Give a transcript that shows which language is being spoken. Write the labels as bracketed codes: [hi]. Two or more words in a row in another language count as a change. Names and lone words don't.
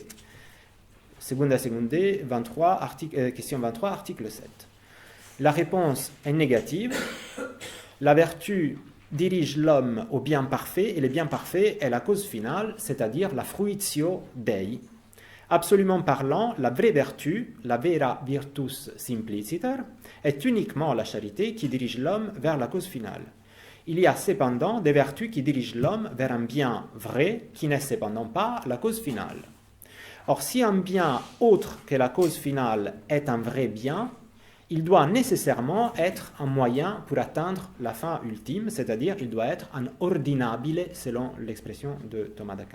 [fr] Segunda 23, question 23, article 7. La réponse est négative. La vertu dirige l'homme au bien parfait, et le bien parfait est la cause finale, c'est-à-dire la [la] fruitio Dei. [fr] Absolument parlant, la vraie vertu, la [la] vera virtus simpliciter, [fr] est uniquement la charité qui dirige l'homme vers la cause finale. Il y a cependant des vertus qui dirigent l'homme vers un bien vrai qui n'est cependant pas la cause finale. Or, si un bien autre que la cause finale est un vrai bien, il doit nécessairement être un moyen pour atteindre la fin ultime, c'est-à-dire il doit être un ordinabile, selon l'expression de Thomas d'Aquin.